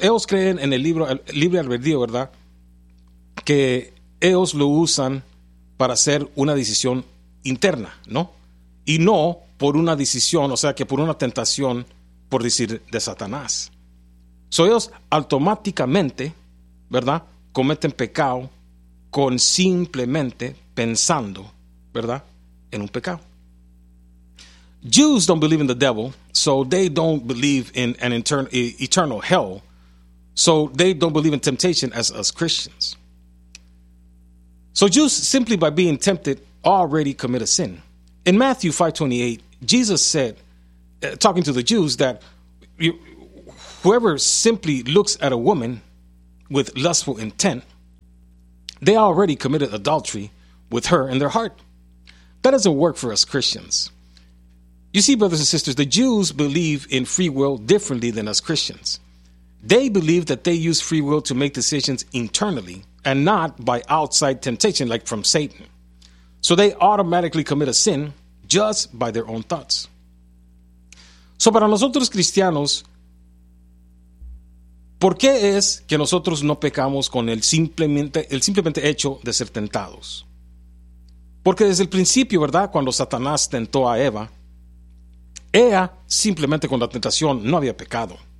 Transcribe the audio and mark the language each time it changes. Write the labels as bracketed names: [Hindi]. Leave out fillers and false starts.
[Spanish] Ellos creen en el libre albedrío, ¿verdad?, que ellos lo usan para hacer una decisión interna, ¿no?, y no por una decisión, o sea, que por una tentación, por decir, de Satanás. So, ellos automáticamente, ¿verdad?, cometen pecado con simplemente pensando, ¿verdad?, en un pecado. [English] Jews don't believe in the devil, so they don't believe in an eternal hell, so they don't believe in temptation as us Christians. So Jews, simply by being tempted, already commit a sin. In Matthew 5:28, Jesus said, talking to the Jews, that whoever simply looks at a woman with lustful intent, they already committed adultery with her in their heart. That doesn't work for us Christians. You see, brothers and sisters, the Jews believe in free will differently than us Christians. They believe that they use free will to make decisions internally and not by outside temptation like from Satan. So they automatically commit a sin just by their own thoughts. [Spanish] So para nosotros cristianos, ¿por qué es que nosotros no pecamos con el simplemente hecho de ser tentados? Porque desde el principio, ¿verdad? Cuando Satanás tentó a Eva, ella simplemente con la tentación no había pecado.